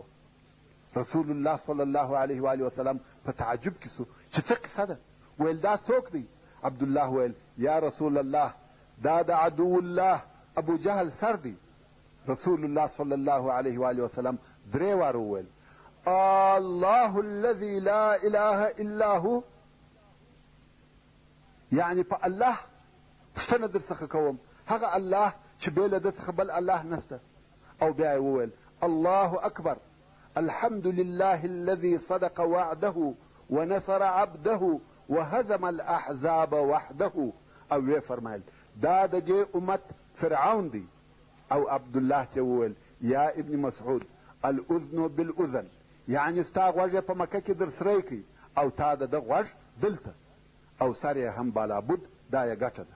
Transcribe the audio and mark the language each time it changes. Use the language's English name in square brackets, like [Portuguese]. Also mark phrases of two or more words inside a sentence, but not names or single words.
[Pashto] رسول الله [Arabic] صلی الله علیه و آله وسلم [Pashto] په تعجب کې سو چې څه قصه ده. ویل دا څوک دی؟ عبدالله ویل [Arabic] یا رسول الله [Pashto] دا د [Arabic] عدو الله [Pashto] ابو جهل سر دی. رسول الله [Arabic] صلی الله علیه و آله وسلم [Pashto] درې واره وویل [Arabic] الله الذي لا اله الا هو، [Pashto] یعنی په الله پوښتنه در څخه کوم، هغه الله چې بې له ده څخه بل الله نسته. او بیا یې وویل [Arabic] الله اکبر الحمد لله الذي صدق وعده ونصر عبده وهزم الاحزاب وحده. [Pashto] او وی فرمایل دا د دې امت فرعون دی. او عبدالله ته وویل [Arabic] یا ابن مسعود الاذن بالاذن، [Pashto] یعنی ستا غوږ یې په مکه کې در سری کړي او تا د ده غوږ دلته او سر یې هم بالابود، دا یې ګټه ده.